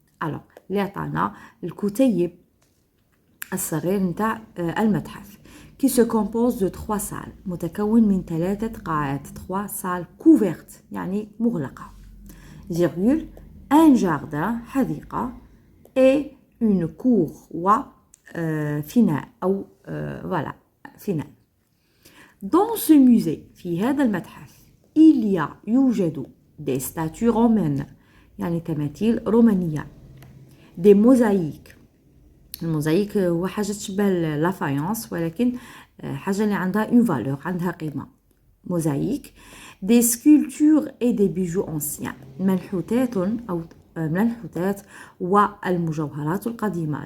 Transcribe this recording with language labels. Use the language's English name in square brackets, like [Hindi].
[Arabic] Alors, اللي عطانا الكتيب الصغير نتاع المتحف [French] qui se compose de 3 salles [Arabic] متكون من 3 قاعات [French] 3 salles couvertes [Arabic] يعني مغلقة. [French] Virgule, un jardin حديقة et une cour [Arabic] وفناء أو [French] voilà فناء. Dans ce musée [Arabic] في هذا المتحف يوجد [French] des statues romaines [Arabic] يعني تماثيل رومانية. [French] des mosaïques. [Arabic] الموزايك هو حاجة تشبه لافايونس ولكن حاجة اللي عندها [French] une valeur [Arabic] عندها قيمة. [French] mosaïques. des sculptures et des bijoux anciens. [Arabic] منحوتات أو منحوتات والمجوهرات القديمة.